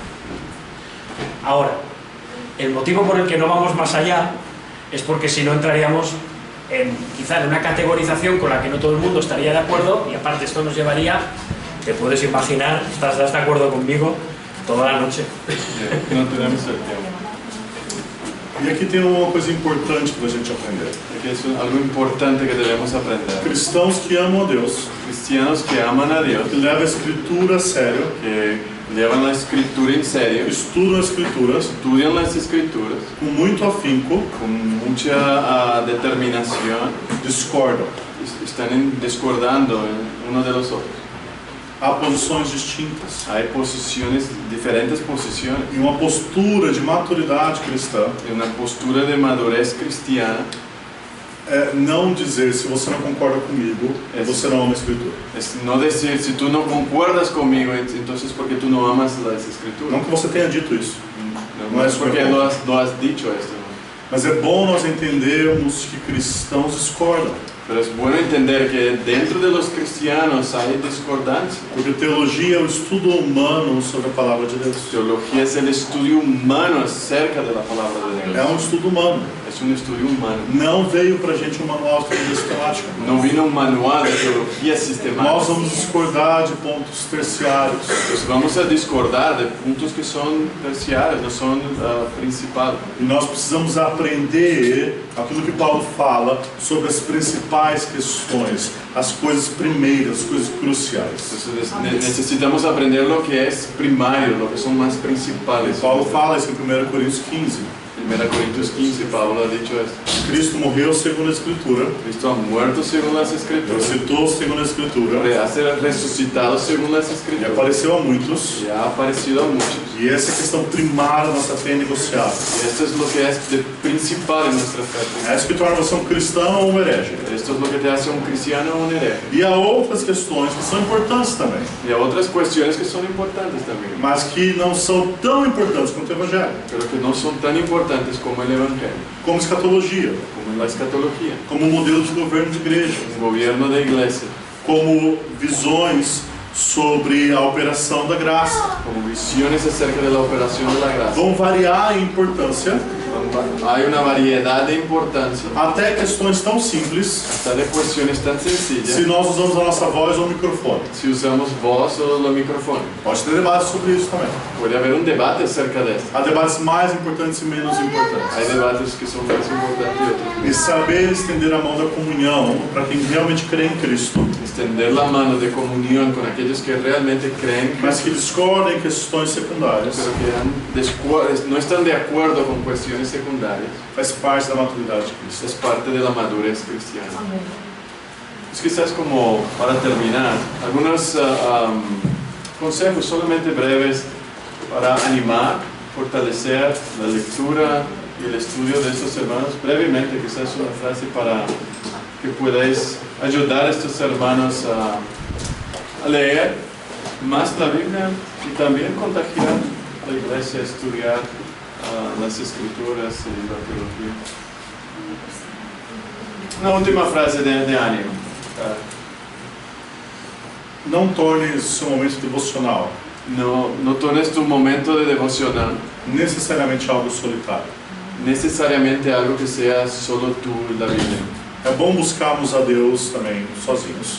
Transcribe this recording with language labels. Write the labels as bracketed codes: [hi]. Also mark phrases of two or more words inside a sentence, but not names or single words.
[es] Ahora, el motivo por el que no vamos más allá es porque si no entraríamos quizá en una categorización con la que no todo el mundo estaría de acuerdo, y aparte esto nos llevaría, te puedes imaginar, ¿estás de acuerdo conmigo? Toda la noche. No tenemos el tiempo. [pt] E aqui tem uma coisa importante para a gente aprender. [es] Aquí es algo importante que debemos aprender. [pt] Cristãos que amam a Deus, [es] Cristianos que aman a Dios, [pt] que levam a Escritura a sério, [es] que llevan la escritura en serio, [pt] estudam as Escrituras [es] estudian las escrituras [pt] com muito afinco, [es] con mucha determinación, [pt] discordam. [es] están discordando uno de los otros. [pt] Há posições distintas. [es] Hay diferentes posiciones, [pt] E uma postura de maturidade cristã [es] y una postura de madurez cristiana [pt] é não dizer se você não concorda comigo, você não ama a Escritura. [es] es no decir si tú no concuerdas conmigo, entonces porque tú no amas las escrituras. [pt] Não que você tenha dito isso, [es] No es porque lo has dicho esto, [pt] mas é bom nós entendermos que cristãos discordam. [es] pero es bueno entender que dentro de los cristianos hay discordancia. [pt] Porque teologia é o estudo humano sobre a palavra de Deus. [es] Teología es el estudio humano acerca de la palabra de [pt] É [es] Dios. [pt] um estudo humano. [es] Es un estudio humano. [pt] Não veio pra gente um manual de teologia sistemática. [es] No vino un manual de teología [pt] Nós [es] sistemática. [pt] vamos discordar de pontos terciários. [es] Pues vamos a discordar de puntos que son terciarios, no son principales. [pt] E nós precisamos aprender aquilo que Paulo fala sobre as principais questões, as coisas primeiras, as coisas cruciais. [es] Entonces necesitamos aprender lo que es primario, lo que son más principales. [pt] Paulo fala isso em 1 Coríntios 15. [es] 1 Corintios 15, Pablo ha dicho esto. [pt] Cristo morreu segundo a Escritura, [es] Cristo ha muerto según las escrituras, [pt] ressuscitou segundo a Escritura, [es] ha sido resucitado según las [pt] e [es] escrituras, [pt] apareceu a muitos. [es] y ha aparecido a muchos. [pt] E essa é a questão primária da nossa fé negociável. [es] Y esto es lo que es de principal en nuestra fe. [pt] É isso que torna você um cristão ou um herege. [es] Esto es lo que te hace un cristiano o un hereje. [pt] E há outras questões que são importantes também, [es] Y hay otras cuestiones que son importantes también, [pt] mas que não são tão importantes quanto o Evangelho, [es] pero que no son tan importantes como el Evangelio, [pt] como escatologia. [es] como en la escatología, [pt] como modelo de governo de igreja, [es] un gobierno de iglesia, [pt] como visões sobre a operação da graça. [es] como visiones acerca de la operación de la gracia. [pt] Vão variar em importância [es] Hay una variedad de importancia, [pt] até questões tão simples, [es] hasta de cuestiones tan [pt] se [es] sencillas, [pt] nós usamos a nossa voz ou o microfone. [es] si usamos voz o el micrófono. [pt] Pode ter debates sobre isso também. [es] Puede haber un debate acerca de esto. [pt] Há debates mais importantes e menos importantes. [es] Hay debates que son más importantes y otros [pt] E [es] menos. [pt] saber estender a mão da comunhão para quem realmente crê em Cristo, [es] Extender la mano de comunión con aquellos que realmente creen, [pt] mas que discordam em questões secundárias, [es] pero que no están de acuerdo con cuestiones secundarias, [pt] faz parte da maturidade de Cristo. [es] es parte de la madurez cristiana. Pues quizás como para terminar, algunos consejos solamente breves para animar, fortalecer la lectura y el estudio de estos hermanos. Brevemente, quizás una frase para que podáis ayudar a estos hermanos a leer más la Biblia y también contagiar a la iglesia a estudiar las escrituras y la teología. Una última frase de ánimo. [pt] Não torne seu momento devocional [es] No tomes tu momento de devocional [pt] necessariamente algo solitário. [es] necesariamente algo que sea solo tú y la Biblia. [pt] É bom buscarmos a Deus também sozinhos,